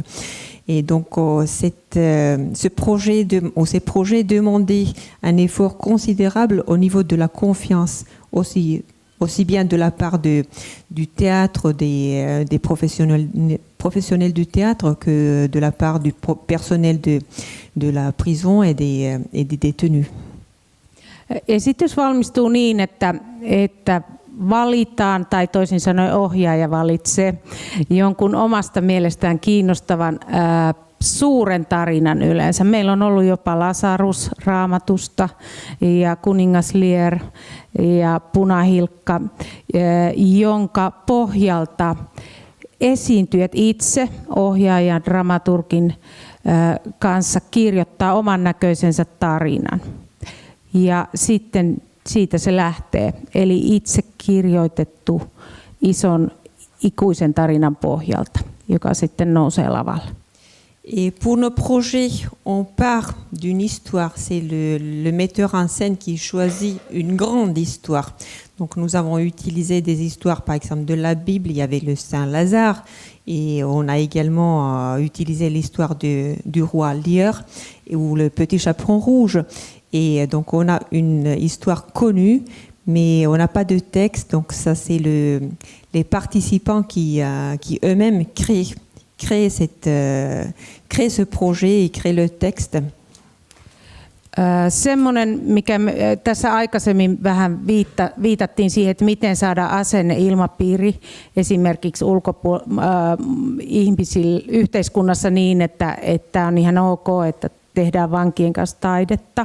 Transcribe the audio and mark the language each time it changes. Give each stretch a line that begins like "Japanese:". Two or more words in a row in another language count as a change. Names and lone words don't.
French: Et donc, ces projets demandaient un effort considérable au niveau de la confiance, aussi bien de la part du théâtre, des professionnels du théâtre, que de la part du personnel de la prison et des détenus.
Finnish: Esitys valmistuu niin, että valitaan, tai toisin sanoen ohjaaja valitsee jonkun omasta mielestään kiinnostavan suuren tarinan yleensä. Meillä on ollut jopa Lasarus Raamatusta ja Kuningas Lear ja Punahilkka, jonka pohjalta esiintyjät itse ohjaajan dramaturgin kanssa kirjoittaa oman näköisensä tarinan. Ja sitten siitä se lähtee, eli itse kirjoitettu ison ikuisen tarinan pohjalta, joka sitten nousee lavalle.
French: Et pour nos projets, on part d'une histoire. C'est le metteur en scène qui choisit une grande histoire. Donc nous avons utilisé des histoires, par exemple de la Bible, il y avait le Saint Lazare, et on a également utilisé l'histoire du roi Lear ou le petit chaperon rouge. Et donc on a une histoire connue, mais on n'a pas de texte. Donc ça c'est les participants qui eux-mêmes créent ce projet et créent le texte.
Finnish: Semmoinen, mikä tässä aikaisemmin vähän viitattiin siihen, että miten saada asenneilmapiiri esimerkiksi ihmisillä yhteiskunnassa niin, että on ihan ok, että tehdään vankien kanssa taidetta.